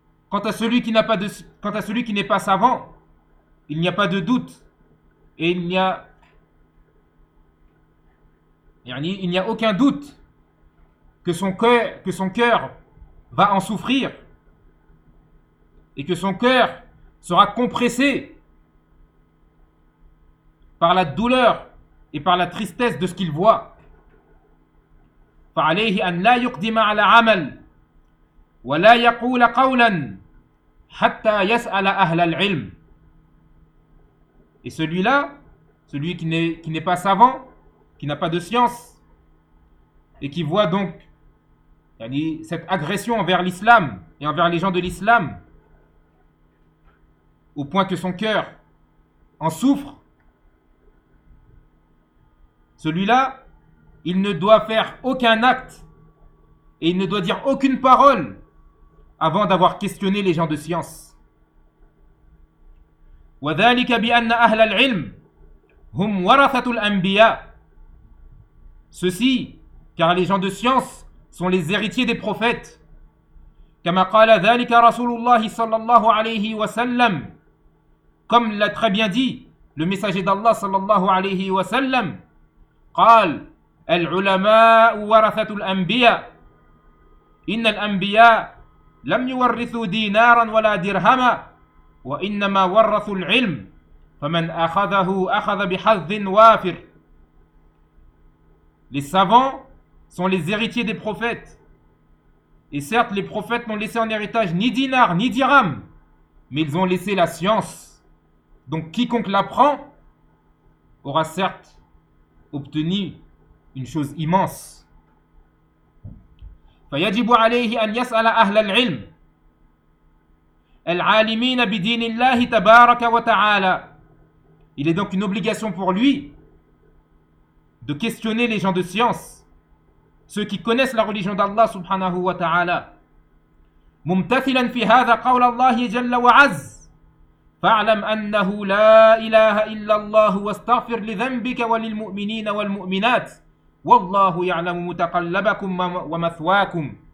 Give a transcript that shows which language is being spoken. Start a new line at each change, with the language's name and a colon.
French: Quant à celui qui n'est pas savant, il n'y a pas de doute et il n'y a aucun doute que son cœur va en souffrir et que son cœur sera compressé par la douleur et par la tristesse de ce qu'il voit.
Arabic: فعليه أن لا يقدم على عمل ولا يقول قولا حتى يسأل أهل العلم.
French: Et celui-là, celui qui n'est pas savant, qui n'a pas de science, et qui voit donc cette agression envers l'islam et envers les gens de l'islam, au point que son cœur en souffre, celui-là, il ne doit faire aucun acte et il ne doit dire aucune parole avant d'avoir questionné les gens de science.
Arabic: وذلك بأن أهل العلم هم ورثة الأنبياء.
French: Ceci, car les gens de science sont les héritiers des prophètes.
Arabic: كما قال ذلك رسول الله صلى الله عليه وسلم.
French: Comme l'a très bien dit le messager d'Allah
Arabic: صلى الله عليه وسلم. قال العلماء ورثة الأنبياء إن الأنبياء لم يورثوا دينارا ولا درهما وإنما ورثوا العلم فمن أخذه أخذ بحظ وافر.
French: Les savants sont les héritiers des prophètes. Et certes, les prophètes n'ont laissé en héritage ni dinar ni dirham, mais ils ont laissé la science. Donc quiconque l'apprend aura certes obtenu une chose immense.
Arabic: فيجب عليه أن يسأل أهل العلم العالمين بدين الله تبارك وتعالى.
French: Il est donc une obligation pour lui de questionner les gens de science, ceux qui connaissent la religion d'Allah subhanahu wa ta'ala.
Arabic: ممتثلا في هذا قول الله جل وعز فاعلم أنه لا إله إلا الله واستغفر لذنبك وللمؤمنين والمؤمنات والله يعلم متقلبكم ومثواكم.